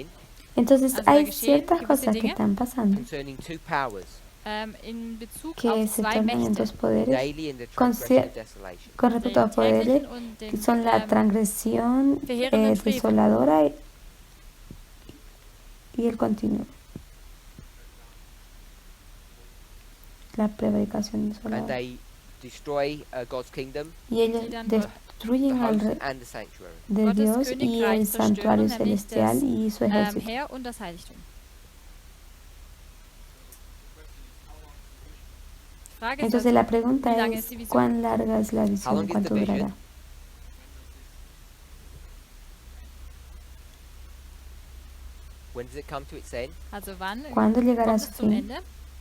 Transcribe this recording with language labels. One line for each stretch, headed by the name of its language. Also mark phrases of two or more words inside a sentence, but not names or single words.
Spanish: Entonces
German: Also da
Spanish: hay
German: geschehen
Spanish: ciertas
German: gewisse
Spanish: cosas que
German: Dinge.
Spanish: están pasando
English: concerning two powers,
German: In Bezug
Spanish: que
German: auf
Spanish: se
German: zwei
Spanish: tornan en
German: Mächte,
Spanish: dos poderes
English: daily and the
Spanish: con
English: transgression
Spanish: cier-
English: of desolation.
Spanish: con respecto a
German: den
Spanish: los poderes
German: täglichen und
Spanish: que
German: den
Spanish: son la transgresión
German: verheerenden Frevel.
Spanish: desoladora y el continuo. La prevaricación
English: And
Spanish: desoladora.
English: they destroy God's kingdom,
Spanish: Y ellos
German: die dann
English: the
Spanish: destruyen al
English: host
Spanish: rey
English: and the sanctuary.
Spanish: de
German: Gottes
Spanish: Dios y
German: Königreich
Spanish: el santuario
German: zerstören, nämlich
Spanish: celestial
German: das,
Spanish: y su ejército.
German: Heer und das Heiligtum. Die Frage ist
Spanish: Entonces
German: also,
Spanish: la pregunta
German: wie lange
Spanish: es,
German: ist die Vision?
Spanish: ¿cuán larga es la
English: How
Spanish: visión?
English: long is
Spanish: ¿Cuánto
English: the vision?
Spanish: durará?
English: When does it come to its end?
German: Also wann
Spanish: ¿Cuándo llegará a
German: kommt
Spanish: su
German: es zum
Spanish: fin?
German: Ende?